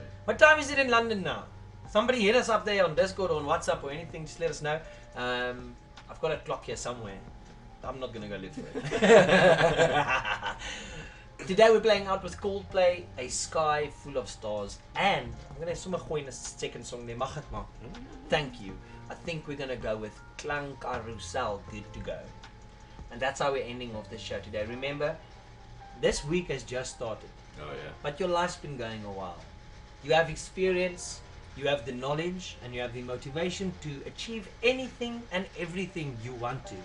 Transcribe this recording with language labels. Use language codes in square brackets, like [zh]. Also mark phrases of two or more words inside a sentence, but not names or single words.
[en] What time is it in London now? Somebody hit us up there on Discord or on WhatsApp or anything, just let us know. I've got a clock here somewhere. I'm not going to go look for it. Today we're playing out with Coldplay, A Sky Full of Stars, and I'm going to [af] sommer gooi [en] in a second song there, [af] mag ek maar? [en] Thank you. I think we're going to go with Klank Carousel, Good to Go. And that's how we're ending off the show today. Remember, this week has just started, Oh, yeah. but your life's been going a while. You have experience, you have the knowledge, and you have the motivation to achieve anything and everything you want to.